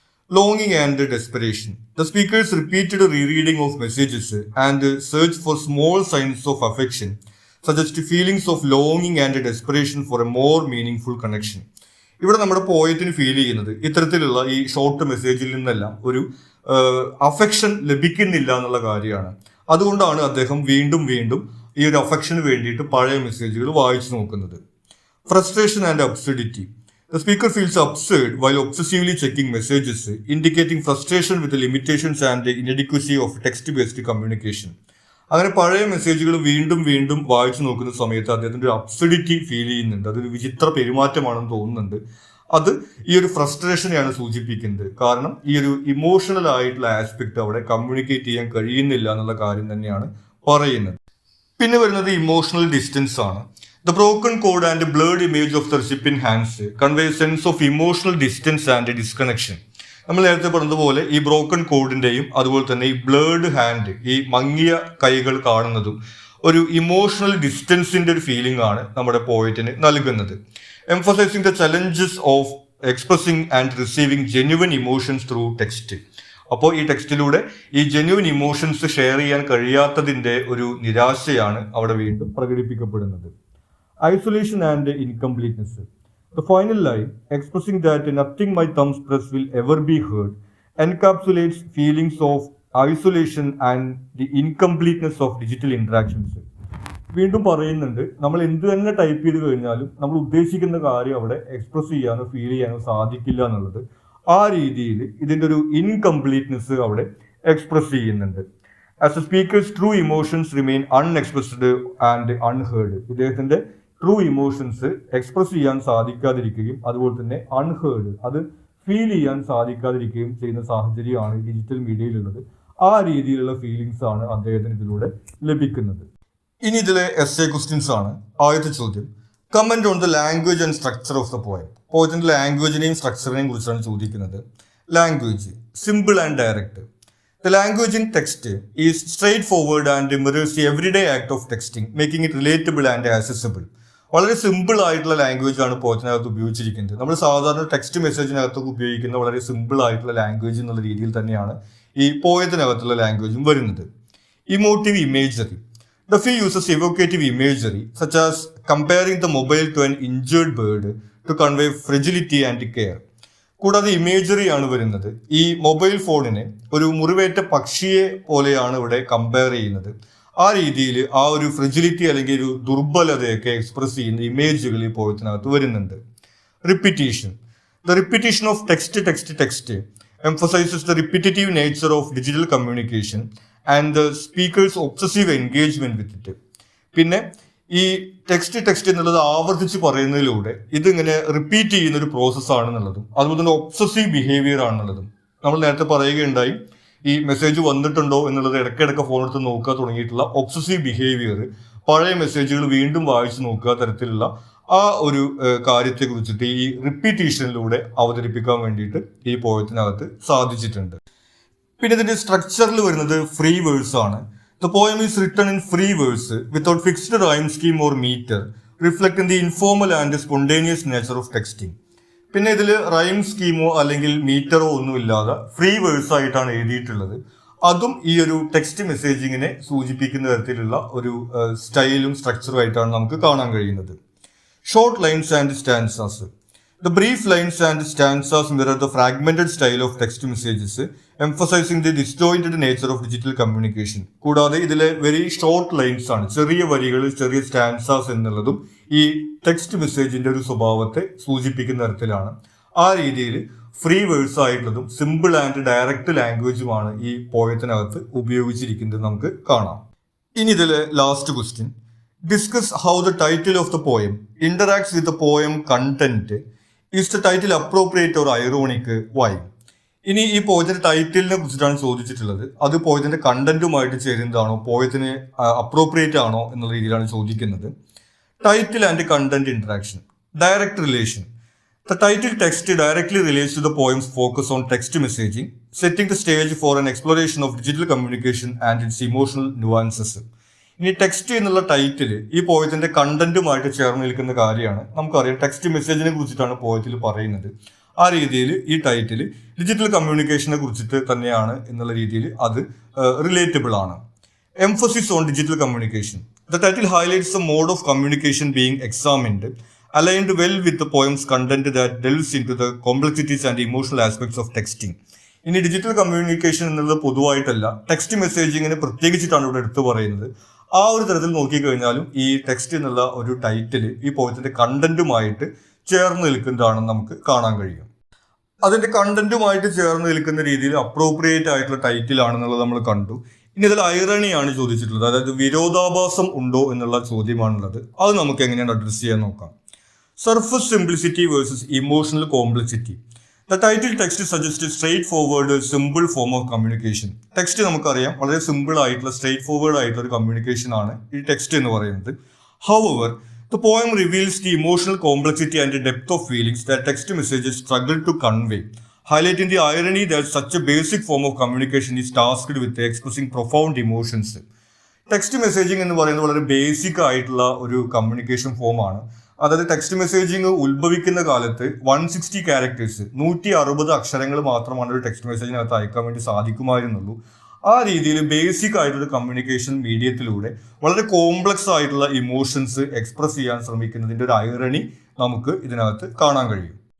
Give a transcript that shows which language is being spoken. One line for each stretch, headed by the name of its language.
English: ലോങ്ങിങ് and desperation. The speaker's repeated റീറീഡിംഗ് of messages and search for small signs of affection suggest feelings of ലോങ്ങിങ് and desperation four A more meaning full connection.
Malayalam: ഇവിടെ നമ്മുടെ പോയറ്റിന് feel ചെയ്യുന്നത് ഇത്തരത്തിലുള്ള ഈ short മെസ്സേജിൽ നിന്നെല്ലാം ഒരു affection ലഭിക്കുന്നില്ല എന്നുള്ള കാര്യമാണ്. അതുകൊണ്ടാണ് അദ്ദേഹം വീണ്ടും വീണ്ടും ഈ ഒരു അഫെക്ഷന് വേണ്ടിയിട്ട് പഴയ മെസ്സേജുകൾ വായിച്ചു നോക്കുന്നത്.
English: Frustration and absurdity. The speaker feels absurd while obsessively checking messages, indicating frustration with the limitations and the inadequacy of text-based communication.
Malayalam: അങ്ങനെ പഴയ മെസ്സേജുകൾ വീണ്ടും വീണ്ടും വായിച്ചു നോക്കുന്ന സമയത്ത് അദ്ദേഹത്തിന്റെ ഒരു അബ്സഡിറ്റി ഫീൽ ചെയ്യുന്നുണ്ട്. അതൊരു വിചിത്ര പെരുമാറ്റമാണെന്ന് തോന്നുന്നുണ്ട്. അത് ഈ ഒരു ഫ്രസ്ട്രേഷനെയാണ് സൂചിപ്പിക്കുന്നത്. കാരണം ഈ ഒരു ഇമോഷണൽ ആയിട്ടുള്ള ആസ്പെക്ട് അവിടെ കമ്മ്യൂണിക്കേറ്റ് ചെയ്യാൻ കഴിയുന്നില്ല എന്നുള്ള കാര്യം തന്നെയാണ് പറയുന്നത്. പിന്നെ വരുന്നത് ഇമോഷണൽ ഡിസ്റ്റൻസ് ആണ്.
English: The broken chord and blurred image of the recipient hands convey a sense of emotional distance and disconnection.
Malayalam: നമ്മൾ നേരത്തെ പറഞ്ഞതുപോലെ ഈ ബ്രോക്കൺ കോഡിന്റെയും അതുപോലെ തന്നെ ഈ ബ്ലേർഡ് ഹാൻഡ്, ഈ മങ്ങിയ കൈകൾ കാണുന്നതും ഒരു ഇമോഷണൽ ഡിസ്റ്റൻസിന്റെ ഒരു ഫീലിംഗ് ആണ് നമ്മുടെ പോയറ്റിന് നൽകുന്നത്.
English: Emphasizing the challenges of expressing and receiving genuine emotions through text.
Malayalam: അപ്പോൾ ഈ ടെക്സ്റ്റിലൂടെ ഈ ജെന്യുവൻ ഇമോഷൻസ് ഷെയർ ചെയ്യാൻ കഴിയാത്തതിന്റെ ഒരു നിരാശയാണ് അവിടെ വീണ്ടും പ്രകടിപ്പിക്കപ്പെടുന്നത്.
English: Isolation and incompleteness. The final line, expressing that nothing my thumbs press will ever be heard, encapsulates feelings of isolation and the incompleteness of digital interactions.
Malayalam: വീണ്ടും പറയുന്നുണ്ട്, നമ്മൾ എന്ത് തന്നെ ടൈപ്പ് ചെയ്ത് കഴിഞ്ഞാലും നമ്മൾ ഉദ്ദേശിക്കുന്ന കാര്യം അവിടെ എക്സ്പ്രസ് ചെയ്യാനോ ഫീൽ ചെയ്യാനോ സാധിക്കില്ല എന്നുള്ളത്. ആ രീതിയിൽ ഇതിൻ്റെ ഒരു ഇൻകംപ്ലീറ്റ്നെസ് അവിടെ എക്സ്പ്രസ് ചെയ്യുന്നുണ്ട്.
English: As the speaker's true emotions remain unexpressed and unheard.
Malayalam: ഇദ്ദേഹത്തിന്റെ ട്രൂ ഇമോഷൻസ് എക്സ്പ്രസ് ചെയ്യാൻ സാധിക്കാതിരിക്കുകയും അതുപോലെ തന്നെ അൺഹേർഡ്, അത് ഫീൽ ചെയ്യാൻ സാധിക്കാതിരിക്കുകയും ചെയ്യുന്ന സാഹചര്യമാണ് ഡിജിറ്റൽ മീഡിയയിലുള്ളത്. ആ രീതിയിലുള്ള ഫീലിങ്സ് ആണ് അദ്ദേഹത്തിന് ഇതിലൂടെ ലഭിക്കുന്നത്. ഇനി ഇതിലെ എസ്സേ ക്വസ്റ്റ്യൻസ് ആണ്. ആദ്യത്തെ ചോദ്യം,
English: Comment on the language and structure of the poem.
Malayalam: പോയത്തിന്റെ ലാംഗ്വേജിനെയും സ്ട്രക്ചറിനെയും കുറിച്ചാണ് ചോദിക്കുന്നത്.
English: Language, simple and direct. The language in text is straightforward and mirrors the everyday act of texting, making it relatable and accessible.
Malayalam: വളരെ simple ആയിട്ടുള്ള language ആണ് പോയറ്റിനകത്ത് ഉപയോഗിച്ചിരിക്കുന്നത്. നമ്മൾ സാധാരണ text മെസ്സേജിനകത്തൊക്കെ ഉപയോഗിക്കുന്ന വളരെ സിമ്പിൾ ആയിട്ടുള്ള ലാംഗ്വേജ് എന്നുള്ള രീതിയിൽ തന്നെയാണ് ഈ പോയത്തിനകത്തുള്ള ലാംഗ്വേജും വരുന്നത്.
English: Emotive imagery. The film uses evocative imagery such as comparing the mobile to an injured bird to convey fragility and care.
Malayalam: കൂടാതെ ഇമേജറി ആണ് വരുന്നത്. ഈ മൊബൈൽ ഫോണിനെ ഒരു മുറിവേറ്റ പക്ഷിയെ പോലെയാണ് ഇവിടെ കമ്പയർ ചെയ്യുന്നത്. ആ രീതിയിൽ ആ ഒരു ഫ്രജിലിറ്റി അല്ലെങ്കിൽ ഒരു ദുർബലതയൊക്കെ എക്സ്പ്രസ് ചെയ്യുന്ന ഇമേജുകൾ ഈ പോയത്തിനകത്ത് വരുന്നുണ്ട്.
English: Repetition. The repetition of text emphasizes the repetitive nature of digital communication and the speaker's obsessive engagement with it. പിന്നെ
Malayalam: ഈ ടെക്സ്റ്റ് എന്നുള്ളത് ആവർത്തിച്ച് പറയുന്നതിലൂടെ ഇതിങ്ങനെ റിപ്പീറ്റ് ചെയ്യുന്ന ഒരു പ്രോസസ് ആണെന്നുള്ളതും അതുപോലെ തന്നെ ഒബ്സസീവ് ബിഹേവിയർ ആണെന്നുള്ളതും നമ്മൾ നേരത്തെ പറയുകയുണ്ടായി. ഈ മെസ്സേജ് വന്നിട്ടുണ്ടോ എന്നുള്ളത് ഇടയ്ക്കിടയ്ക്ക് ഫോൺ എടുത്ത് നോക്കുക തുടങ്ങിയിട്ടുള്ള ഒബ്സസീവ് ബിഹേവിയർ, പഴയ മെസ്സേജുകൾ വീണ്ടും വായിച്ചു നോക്കുക തരത്തിലുള്ള ആ ഒരു കാര്യത്തെ കുറിച്ചിട്ട് ഈ റിപ്പീറ്റീഷനിലൂടെ അവതരിപ്പിക്കാൻ വേണ്ടിയിട്ട് ഈ പോയത്തിനകത്ത് സാധിച്ചിട്ടുണ്ട്. പിന്നെ ഇതിന്റെ സ്ട്രക്ചറിൽ വരുന്നത് ഫ്രീ വേഴ്സ് ആണ്. The poem is written in free verse without fixed rhyme scheme or meter, reflecting the informal and spontaneous nature of texting. പിന്നെ ഇതിൽ റൈം സ്കീമോ അല്ലെങ്കിൽ മീറ്ററോ ഒന്നുമില്ലാതെ ഫ്രീ വേഴ്സ് ആയിട്ടാണ് എഴുതിയിട്ടുള്ളത്. അതും ഈ ഒരു ടെക്സ്റ്റ് മെസ്സേജിങ്ങിനെ സൂചിപ്പിക്കുന്ന തരത്തിലുള്ള ഒരു സ്റ്റൈലും സ്ട്രക്ചറും ആയിട്ടാണ് നമുക്ക് കാണാൻ കഴിയുന്നത്.
English: Short lines and stanzas. The brief lines and stanzas mirror the fragmented style of text messages, emphasizing the disjointed nature of digital communication.
Malayalam: കൂടാതെ ഇതിലെ വെരി ഷോർട്ട് ലൈൻസ് ആണ്, ചെറിയ വരികൾ, ചെറിയ സ്റ്റാൻസാസ് എന്നുള്ളതും ഈ ടെക്സ്റ്റ് മെസ്സേജിന്റെ ഒരു സ്വഭാവത്തെ സൂചിപ്പിക്കുന്ന തരത്തിലാണ്. ആ രീതിയിൽ ഫ്രീ വേഴ്സ് ആയിട്ടുള്ളതും സിമ്പിൾ ആൻഡ് ഡയറക്റ്റ് ലാംഗ്വേജുമാണ് ഈ പോയത്തിനകത്ത് ഉപയോഗിച്ചിരിക്കുന്നത് നമുക്ക് കാണാം. ഇനി ഇതിലെ last question.
English: Discuss how the title of the poem interacts with the poem content. Is the title appropriate or ironic? Why?
Malayalam: ഇനി ഈ പോയത്തിന്റെ ടൈറ്റിലിനെ കുറിച്ചിട്ടാണ് ചോദിച്ചിട്ടുള്ളത്. അത് പോയത്തിന്റെ കണ്ടന്റുമായിട്ട് ചേരുന്നതാണോ, പോയത്തിന് അപ്രോപ്രിയേറ്റ് ആണോ എന്നുള്ള രീതിയിലാണ് ചോദിക്കുന്നത്.
English: Title and content interaction. Direct relation. The title text directly relates to the poem's focus on text messaging, setting the stage for an exploration of digital communication and its emotional nuances.
Malayalam: ഇനി text എന്നുള്ള title ഈ പോയത്തിന്റെ കണ്ടന്റുമായിട്ട് ചേർന്ന് നിൽക്കുന്ന കാര്യമാണ്. നമുക്കറിയാം text മെസ്സേജിനെ കുറിച്ചിട്ടാണ് പോയത്തിൽ പറയുന്നത്. ആ രീതിയിൽ ഈ ടൈറ്റിൽ ഡിജിറ്റൽ കമ്മ്യൂണിക്കേഷനെ കുറിച്ചിട്ട് തന്നെയാണ് എന്നുള്ള രീതിയിൽ അത് റിലേറ്റബിൾ ആണ്.
English: Emphasis on digital communication. The title highlights the mode of communication being examined, aligned well with the poem's content that delves into the complexities and emotional aspects of texting.
Malayalam: ഇനി digital communication എന്നുള്ളത് പൊതുവായിട്ടല്ല, text മെസ്സേജിങ്ങിനെ പ്രത്യേകിച്ചിട്ടാണ് ഇവിടെ എടുത്തു പറയുന്നത്. ആ ഒരു തരത്തിൽ നോക്കിക്കഴിഞ്ഞാലും ഈ text എന്നുള്ള ഒരു ടൈറ്റിൽ ഈ പോയത്തിന്റെ കണ്ടന്റുമായിട്ട് ചേർന്ന് നിൽക്കുന്നതാണെന്ന് നമുക്ക് കാണാൻ കഴിയും. അതിന്റെ കണ്ടന്റുമായിട്ട് ചേർന്ന് നിൽക്കുന്ന രീതിയിൽ അപ്രോപ്രിയേറ്റ് ആയിട്ടുള്ള ടൈറ്റിൽ ആണെന്നുള്ളത് നമ്മൾ കണ്ടു. ഇനി ഇതിൽ ഐറണിയാണ് ചോദിച്ചിട്ടുള്ളത്, അതായത് വിരോധാഭാസം ഉണ്ടോ എന്നുള്ള ചോദ്യമാണുള്ളത്. അത് നമുക്ക് എങ്ങനെയാണ് അഡ്രസ് ചെയ്യാൻ നോക്കാം.
English: Surface simplicity versus emotional complexity. The title text suggests a straightforward, simple form of communication.
Malayalam: Text നമുക്കറിയാം വളരെ സിമ്പിൾ ആയിട്ടുള്ള സ്ട്രേറ്റ് ഫോർവേഡ് ആയിട്ടുള്ള ഒരു കമ്മ്യൂണിക്കേഷൻ ആണ് ഈ ടെക്സ്റ്റ് എന്ന് പറയുന്നത്.
English: However, the poem reveals the emotional complexity and depth of feelings that text messages struggle to convey, highlighting the irony that such a basic form of communication is tasked with expressing profound emotions.
Malayalam: Text messaging എന്ന് പറയുന്നത് വളരെ basic ആയിട്ടുള്ള ഒരു communication ഫോമാണ്. അതായത് text messaging ഉത്ഭവിക്കുന്ന കാലത്ത് 160 characters 160 അക്ഷരങ്ങൾ മാത്രമാണ് ഒരു ടെക്സ്റ്റ് മെസ്സേജിനകത്ത് അയക്കാൻ വേണ്ടി സാധിക്കുമായിരുന്നുള്ളൂ. ആ രീതിയിൽ ബേസിക് ആയിട്ടൊരു കമ്മ്യൂണിക്കേഷൻ മീഡിയത്തിലൂടെ വളരെ കോംപ്ലക്സ് ആയിട്ടുള്ള ഇമോഷൻസ് എക്സ്പ്രസ് ചെയ്യാൻ ശ്രമിക്കുന്നതിൻ്റെ ഒരു ഐറണി നമുക്ക് ഇതിനകത്ത് കാണാൻ കഴിയും.